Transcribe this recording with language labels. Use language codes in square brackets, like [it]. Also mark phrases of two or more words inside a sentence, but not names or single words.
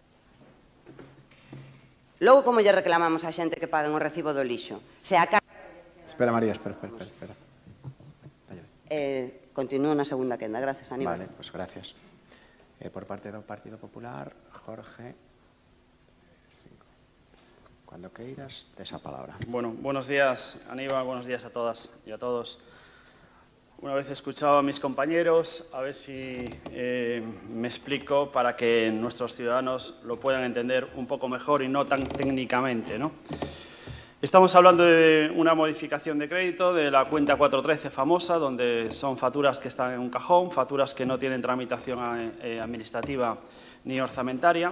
[gl] Logo, como lle reclamamos a xente que paguen o recibo do lixo? Se acaba... Espera, María, espera. Continúo na segunda quenda. [es] Gracias, Aníbal. Vale, pues gracias. [gl] Por parte do Partido Popular, Jorge... Cuando queiras, tes a palabra. [es] Bueno, buenos días, Aníbal, buenos días a todas y a todos. Una vez escuchado a mis compañeros, a ver si me explico para que nuestros ciudadanos lo puedan entender un poco mejor y no tan técnicamente, ¿no? Estamos hablando de una modificación de crédito de la cuenta 413 famosa, donde son facturas que están en un cajón, facturas que no tienen tramitación administrativa ni orzamentaria.